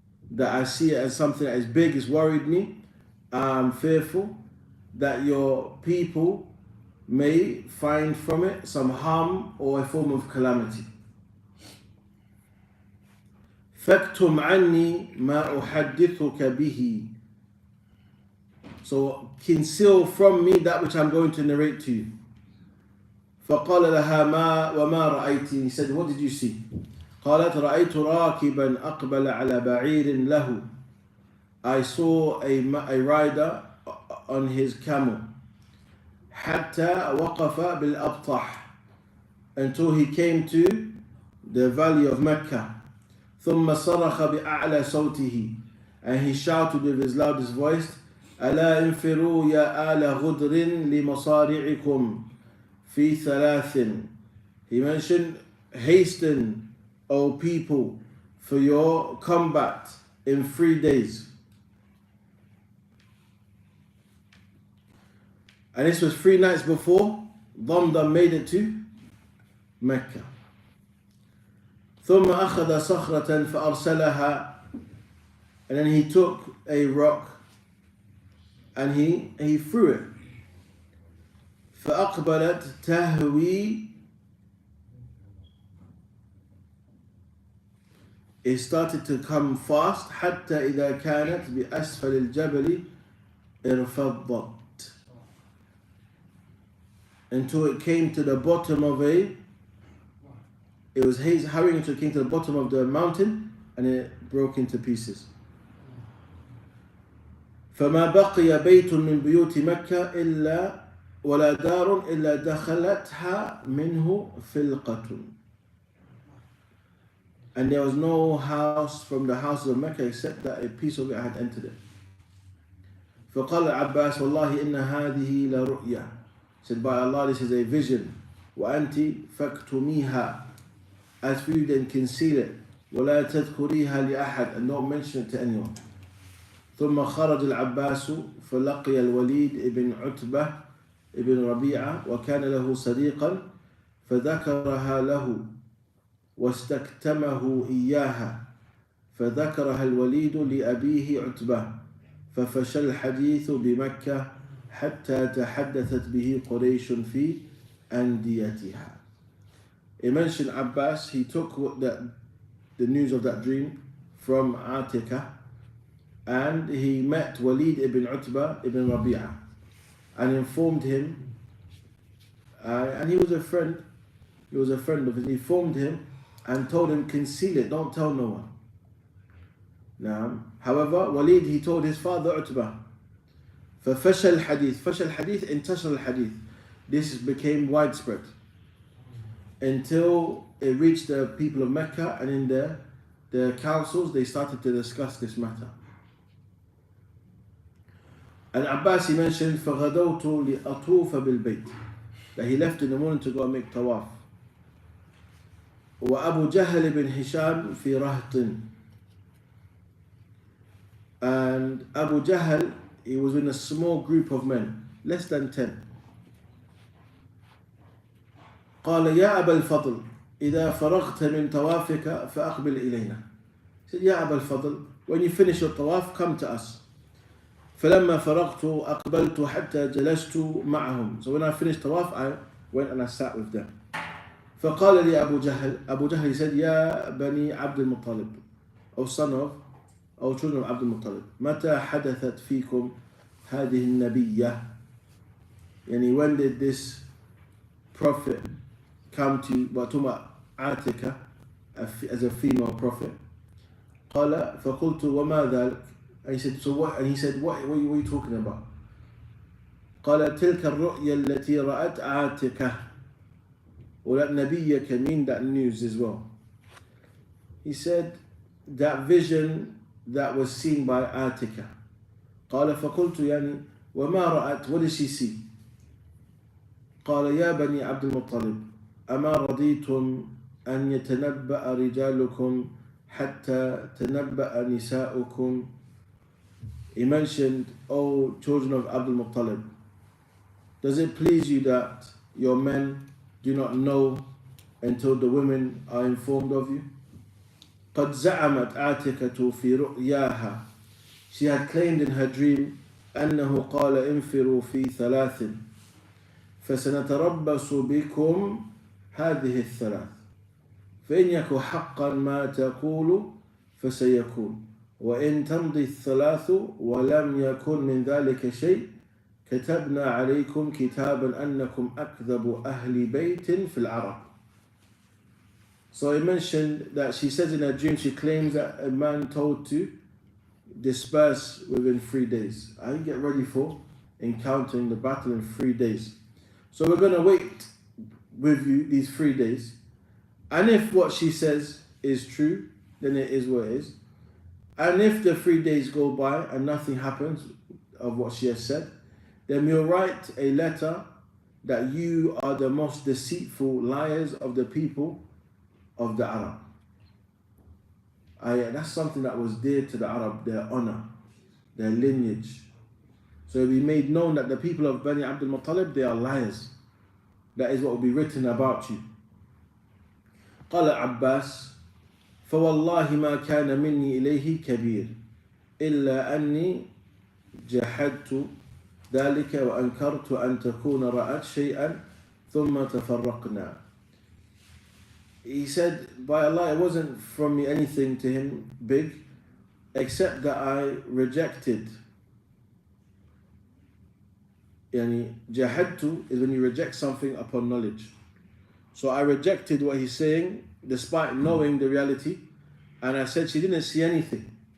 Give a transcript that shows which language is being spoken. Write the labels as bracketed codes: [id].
[en] That I see it as something that is big, it's worried me. I'm fearful that your people may find from it some harm or a form of calamity. [ar] فَاكْتُمْ عَنِّي مَا أُحَدِّثُكَ بِهِ. [en] So conceal from me that which I'm going to narrate to you. [ar] فَقَالَ لَهَا مَا وَمَا رَأَيْتِ. [en] He said, what did you see? [ar] قالت رأيت راكبا أقبل على بعير له. [en] I saw a rider on his camel. [ar] حتى وقف بالأبطح. [en] Until he came to the valley of Mecca. [ar] ثم صرخ بأعلى صوته. [en] And he shouted with his loudest voice, [ar] ألا انفروا يا آل غدر لمصارعكم في ثلاث. [en] He mentioned, hasten, O people, for your combat in 3 days. And this was 3 nights before Damdam made it to Mecca. [ar] ثم أخذ صخرة فأرسلها. [en] And then he took a rock and he threw it. [ar] فأقبلت تهوي. [en] It started to come fast [ar] حتى إذا كانت بأسفل الجبل ارفضت. [en] Until it came to the bottom of it was hurrying until it came to the bottom of the mountain and it broke into pieces. [ar] فما بقي بيت من بيوت مكة إلا ولا دار إلا دخلتها منه فلقة. [en] And there was no house from the houses of Mecca except that a piece of it had entered it. [ar] فقال العباس والله إن هذه لرؤيا. [en] Said, by Allah, this is a vision. [ar] وأنت فاكتميها. [en] As for you, then conceal it. [ar] ولا تذكريها لأحد. [en] And don't mention it to anyone. [ar] ثم خرج العباس فلقي الوليد ابن عتبة ابن ربيعة وكان له صديقا فذكرها له واستكتمه إياها فذكرها الوليد لأبيه عتبة ففشى الحديث بمكة حتى تحدثت به قريش في أنديتها. [en] He mentioned Abbas, he took the news of that dream from Atiqa and he met Walid ibn Utbah ibn Rabi'ah and informed him, and he was a friend of his, he informed him and told him, conceal it, don't tell no one. Now, however, Walid, he told his father Utbah, [ar] ففشل الحديث, فشل الحديث, انتشر الحديث. [en] This became widespread until it reached the people of Mecca, and in the councils they started to discuss this matter. And Abbas, he mentioned [ar] فغدوت لأطوف بالبيت, [en] that he left in the morning to go and make tawaf. [ar] وأبو جهل بن هشام في رهط. [en] And Abu Jahl, he was in a small group of men, less than 10. [ar] قال يا أبا الفضل إذا فرغت من طوافك فأقبل إلينا. [en] He said, [ar] يا أبا الفضل, [en] when you finish your tawaf, come to us. [ar] فلما فرغت أقبلت حتى جلست معهم. [en] So when I finished tawaf, I went and I sat with them. [ar] فقال لي أبو جهل, [en] Abu Jahl, he said, [ar] يا بني عبد المطلب, [en] O son of, O children of Abdul Muttalib, [ar] متى حدثت فيكم هذه النبية? [en] Yani when did this prophet come to you? But talking about Atika as a female prophet. [ar] قال فقلت وما ذلك? [en] And he said, so what? And he said, what are you talking about? [ar] قال تلك الرؤيا التي رأت عاتكة. [en] Or that Nabiya can mean that news as well. He said, that vision that was seen by Atika. [ar] قال فقلت يعني وما رأت? [en] What did she see? [ar] قال يا بني عبد المطلب أما رضيتم أن يتنبأ رجالكم حتى تنبأ نساؤكم. [en] He mentioned, O children of Abdul Muttalib, does it please you that your men do not know until the women are informed of you? [ar] قد زعمت عاتكة في رؤياها. [en] She had claimed in her dream [ar] أنه قال انفروا في ثلاث فسنتربص بكم هذه الثلاث فإن يكن حقا ما تقول فسيكون وإن تمضي الثلاث ولم يكن من ذلك شيء كتبنا عليكم كتابا أنكم أكذب أهل بيت في العرب. [en] So I mentioned that she says in her dream, she claims that a man told to disperse within 3 days. I get ready for encountering the battle in 3 days. So we're going to wait with you these 3 days. And if what she says is true, then it is what it is. And if the 3 days go by and nothing happens of what she has said, then we'll write a letter that you are the most deceitful liars of the people of the Arab. That's something that was dear to the Arab, their honor, their lineage. So we made known that the people of Bani Abdul Muttalib, they are liars. That is what will be written about you. [ar] قال عباس فوالله ما كان مني إليه كبير إلا أني جحدت ذلك وأنكرت أن تكون رأت شيئا ثم تفرقنا. [en] He said, by Allah, it wasn't from me anything to him big, except that I rejected. Yani, jahadtu is when you reject something upon knowledge. So I rejected what he's saying, despite knowing the reality, and I said she didn't see anything.